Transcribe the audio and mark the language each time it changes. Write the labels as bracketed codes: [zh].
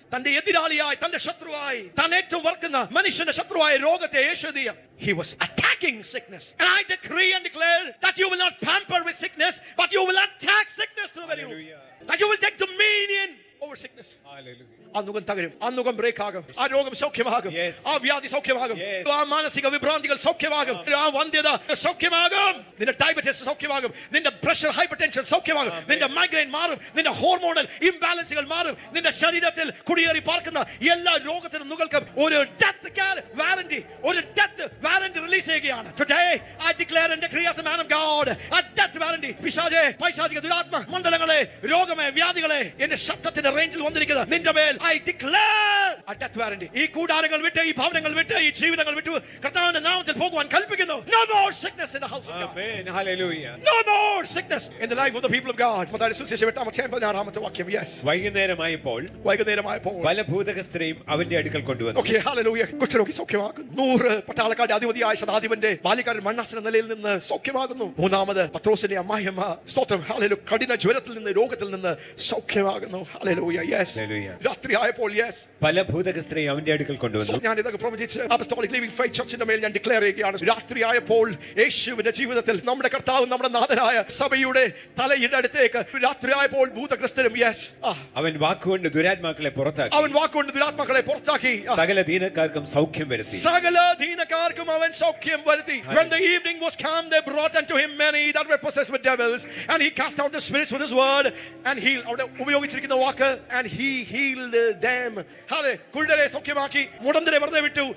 [ml] തന്റെ എതിരാളിയായി, തന്റെ ശത്രുവായി, താൻ ഏറ്റവും വെറുക്കുന്ന മനുഷ്യന്റെ ശത്രുവായ രോഗത്തെ യേശു [en] He was attacking sickness. And I decree and declare that you will not pamper with sickness, but you will attack sickness to the very root. That you will take dominion over sickness. Hallelujah. [ml] അന്നുകം തകരും, അന്നുകം break ആകും, ആ രോഗം സൗഖ്യമാകും, ആ വ്യാധി സൗഖ്യമാകും, ആ മാനസിക വിഭ്രാന്തികൾ സൗഖ്യമാകും, ആ വന്ധ്യത സൗഖ്യമാകും, നിന്റെ ഡയബറ്റീസ് സൗഖ്യമാകും, നിന്റെ പ്രഷർ ഹൈപ്പർ ടെൻഷൻ സൗഖ്യമാകും, നിന്റെ മൈഗ്രെയിൻ മാറും, നിന്റെ ഹോർമോണൽ ഇംബാലൻസുകൾ മാറും, നിന്റെ ശരീരത്തിൽ കുടിയേറി പാർക്കുന്ന എല്ലാ രോഗത്തിനും നിങ്ങൾക്കും ഒരു ഡെത്ത് വാറന്റി, ഒരു ഡെത്ത് വാറന്റി റിലീസ് ചെയ്യുകയാണ്. [en] Today I declare and decree as a man of God a death warranty. [ml] പിശാചേ, പൈശാചിക ദുരാത്മ മണ്ഡലങ്ങളെ, രോഗമേ, വ്യാധികളെ, എന്റെ ശബ്ദത്തിന്റെ റേഞ്ചിൽ വന്നിരിക്കുന്നത് നിന്റെ മേൽ [en] I declare a death warranty. [ml] ഈ കൂടാരങ്ങൾ വിട്ട്, ഈ ഭവനങ്ങൾ വിട്ട്, ഈ ജീവിതങ്ങൾ വിട്ട് കർത്താവിന്റെ നാമത്തിൽ പോകുവാൻ കൽപ്പിക്കുന്നു. [en] No more sickness in the house of God. Amen. Hallelujah. No more sickness in the life of the people of God. [ml] മത്തായിയുടെ സുവിശേഷം 8-16 വാക്യം. Yes. വൈകുന്നേരമായപ്പോൾ പല ഭൂതഗ്രസ്തരെയും അവന്റെ അടുക്കൽ കൊണ്ടുവന്നു. [en] Okay, hallelujah. [ml] കുഷ്ഠരോഗി സൗഖ്യമാകുന്നു. 100 പട്ടാളക്കാരുടെ അധിപതിയായ ശതാധിപന്റെ ബാല്യക്കാരൻ മരണാസന്ന നിലയിൽ നിന്ന് സൗഖ്യമാകുന്നു. മൂന്നാമത് പത്രോസിന്റെ അമ്മായിയമ്മ, സ്തോത്രം, ഹല്ലേലൂയ, കഠിന ജ്വരത്തിൽ നിന്ന്, രോഗത്തിൽ നിന്ന് സൗഖ്യമാകുന്നു. ഹല്ലേലൂയ. Yes. രാത്രി ആയപ്പോൾ പല ഭൂതഗ്രസ്തരെയും അവന്റെ അടുക്കൽ കൊണ്ടുവന്നു. ഞാൻ ഇതൊക്കെ പ്രവചിച്ച് അപ്പസ്തോലിക് ലിവിംഗ് ഫെയ്ത്ത് ചർച്ചിന്റെ മേൽ ഞാൻ ഡിക്ലെയർ ചെയ്യുകയാണ്. രാത്രി ആയപ്പോൾ യേശുവിന്റെ ജീവിതത്തിൽ നമ്മുടെ കർത്താവ്, നമ്മുടെ നാഥനായ സഭയുടെ തലയുടെ അടുത്തേക്ക് രാത്രി ആയപ്പോൾ ഭൂതഗ്രസ്തരും അവൻ വാക്കുകൊണ്ട് ദുരാത്മാക്കളെ പുറത്താക്കി. അവൻ വാക്കുകൊണ്ട് ദുരാത്മാക്കളെ പുറത്താക്കി. സകല ദീനക്കാർക്കും സൗഖ്യം വരുത്തി. സകല ദീനക്കാർക്കും അവൻ സൗഖ്യം വരുത്തി. [en] When the evening was come, they brought unto him many that were possessed with devils, and he cast out the spirits with his word and healed. [ml] അവിടെ ഉപയോഗിച്ചിരിക്കുന്ന വാക്ക് [en] and he healed them. [ml] Hallelujah. കുരുടരെ സൗഖ്യമാക്കി, മുടന്തരെ വെറുതെ വിട്ടു.